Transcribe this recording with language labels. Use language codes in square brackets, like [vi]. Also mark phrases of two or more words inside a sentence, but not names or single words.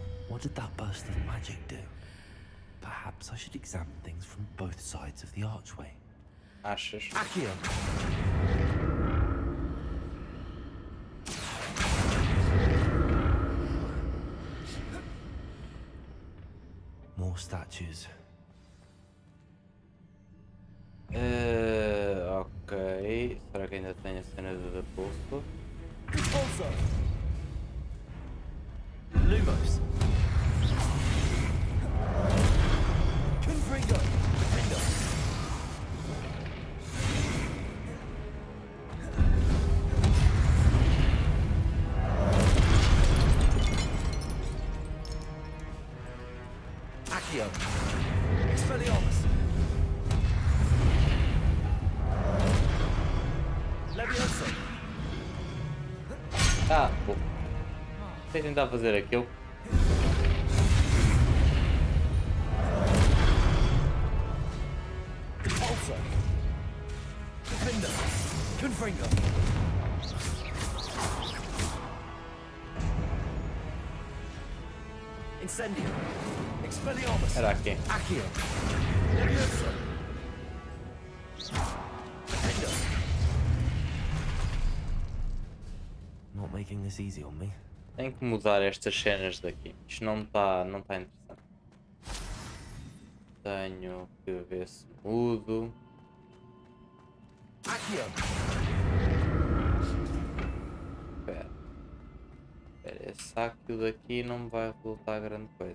[en] What did that burst of magic do? Perhaps I should examine things from both sides of the archway. [pt] Achas? [en] Accio! More statues. [pt] Ok. Será que ainda tem a cena do pulso? [en] Also! Lumos! Confringo! Defender! Accio! Expelliarmus! Levioso! [pt] Ah, pô. Vou tentar fazer aquilo. [en] Also! Defender! Confringo! Incendio! Expelliarmus! [pt] Era aqui. [en] Accio! Levioso! Defender! Not making this easy on me. [pt] Tenho que mudar estas cenas daqui. Isto não está interessante. Tenho que ver se mudo. [en] Accio! [pt] Espera. Esse aqui daqui não me vai resultar grande coisa.